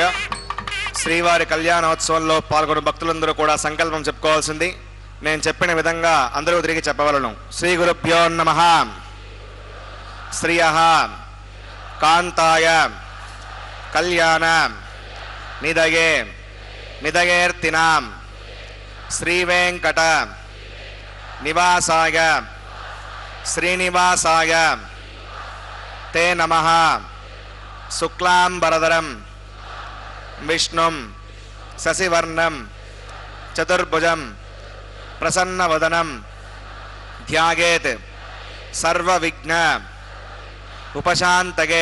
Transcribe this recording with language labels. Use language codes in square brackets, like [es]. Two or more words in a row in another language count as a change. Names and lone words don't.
[te] శ్రీవారి కళ్యాణోత్సవంలో పాల్గొన్న భక్తులందరూ కూడా సంకల్పం చెప్పుకోవాల్సింది. నేను చెప్పిన విధంగా అందరూ తిరిగి చెప్పవలను. [sa] శ్రీ గురుభ్యో నమః. శ్రియః కాంతాయ కళ్యాణ నిదగే నిదగేర్తినాం श्रीवेंकट निवासाय श्रीनिवासाय ते नमः। शुक्लांबरधरं विष्णुं शशिवर्णं चतुर्भुजं प्रसन्नवदनं ध्यायेत् सर्वविघ्न उपशान्तये।